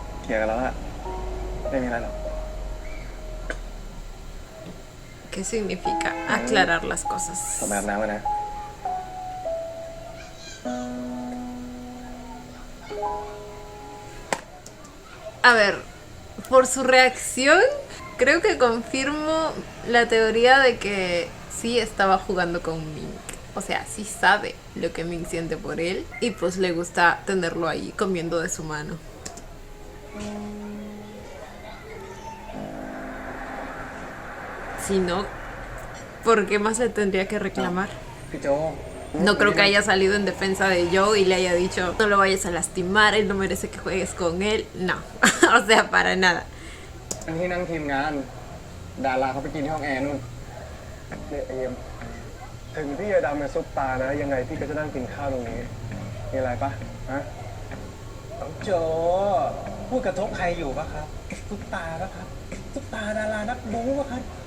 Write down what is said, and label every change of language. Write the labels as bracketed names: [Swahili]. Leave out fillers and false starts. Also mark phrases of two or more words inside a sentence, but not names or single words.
[Thai] ลียร์กันแล้วอะไม่มีอะไรหรอก [Spanish] ¿Qué significa aclarar las cosas? [Thai] ผมอาบน้ำมานะ [Spanish] A ver, por su reacción, creo que confirmo la teoría de que sí estaba jugando con Ming. O sea, sí sabe lo que Ming siente por él y pues le gusta tenerlo ahí comiendo de su mano. Si no, ¿por qué más le tendría que reclamar? [Thai] พี่โจ [Spanish] No creo que haya salido en defensa de Joe y le haya dicho no lo vayas a lastimar, él no merece que juegues con él. No, o sea, para nada. [Thai] ทั้งที่นั่งทีมงาน ดาราเขาไปกินที่ห้องแอร์นู่น เนี่ยเอมถึงพี่จะดำเป็นซุปตานะ ยังไงพี่ก็จะนั่งกินข้าวตรงนี้ มีอะไรปะฮะ น้องโจพูดกระทบใครอยู่ปะครับซุปตาปะครับซุปตาดารานักบู๊ปะครับ